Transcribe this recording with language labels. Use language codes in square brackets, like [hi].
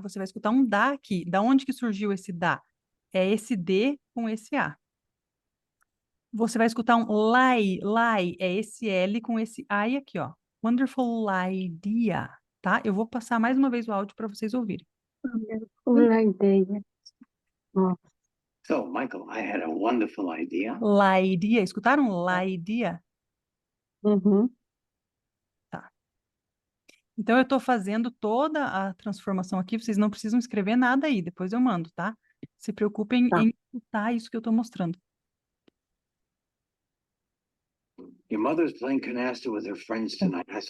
[pt] Você vai escutar um da aqui. Da onde que surgiu esse da? É esse D com esse A. Você vai escutar um lie, é esse L com esse I aqui, ó. [en] Wonderful idea, [pt] tá? Eu vou passar mais uma vez o áudio para vocês ouvirem. Uma ideia. Ó, [en] So, Michael, I had a wonderful idea. [pt] Idea, escutaram? Idea? uhum. Então, eu estou fazendo toda a transformação aqui, vocês não precisam escrever nada aí, depois eu mando, tá? Se preocupem Tá. em escutar isso que eu estou mostrando. [en] Your mother's playing canasta with her friends tonight.